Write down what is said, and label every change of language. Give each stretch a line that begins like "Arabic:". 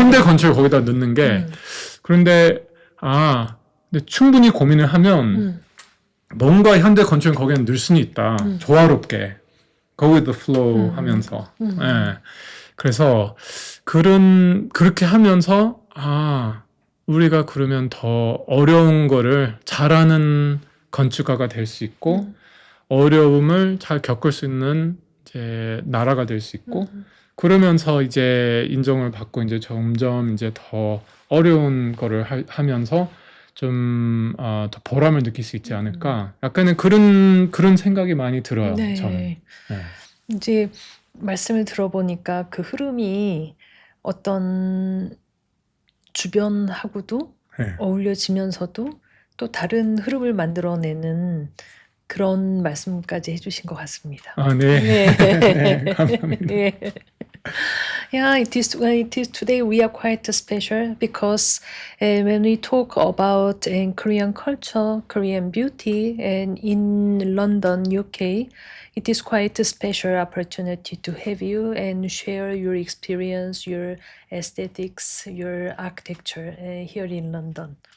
Korean: 현대 건축을 거기다 넣는 게. 그런데 근데 충분히 고민을 하면 뭔가 현대 건축을 거기에 넣을 수는 있다. 조화롭게
English: go with the flow
Korean: 하면서. 예. 그래서 그렇게 하면서 우리가 그러면 더 어려운 거를 잘하는 건축가가 될 수 있고 어려움을 잘 겪을 수 있는 이제 나라가 될 수 있고 그러면서 이제 인정을 받고 이제 점점 이제 더 어려운 거를 하면서 좀 더 보람을 느낄 수 있지 않을까. 약간은 그런 생각이 많이 들어요. 네. 저는. 네. 이제 말씀을 들어보니까 그 흐름이 어떤 주변하고도 어울려지면서도 또 다른 흐름을 만들어내는 그런 말씀까지 해주신 것 같습니다. 네. 네, 감사합니다.
English: Yeah, it is today we are quite special because when we talk about Korean culture, Korean beauty, and in London, UK, it is quite a special opportunity to have you and share your experience, your aesthetics, your architecture here in London.